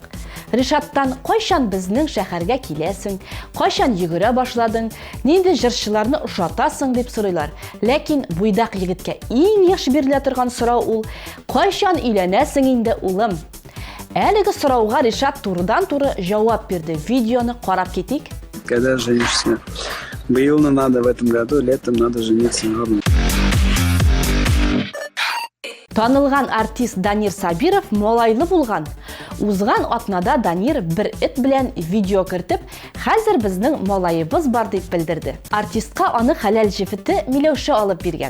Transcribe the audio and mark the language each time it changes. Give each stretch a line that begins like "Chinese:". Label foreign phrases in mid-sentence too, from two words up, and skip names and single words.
Tatar: Ришаттан кайчан безнең шәһәргә киләсең, кайчан йөгерә башладың, нинди җырчыларны ошатасың дип сорыйлар. Ләкин буйдак егеткә иң яхшы бирелә торган сорау ул: кайчан өйләнәсең инде улым? Әлеге сорауга Ришат турыдан-туры җавап бирде. Видеоны карап китик.
Russian: Когда женишься? Быйыл надо в этом году, летом надо жениться.
Tatar: Танылган артист Данир Сабиров малайлы булган. Узган атнада Данир бер эт белән видео кертеп, хәзер безнең малайыбыз бар дип белдерде. Артистка аны хәләл җефете Миләүшә алып биргән.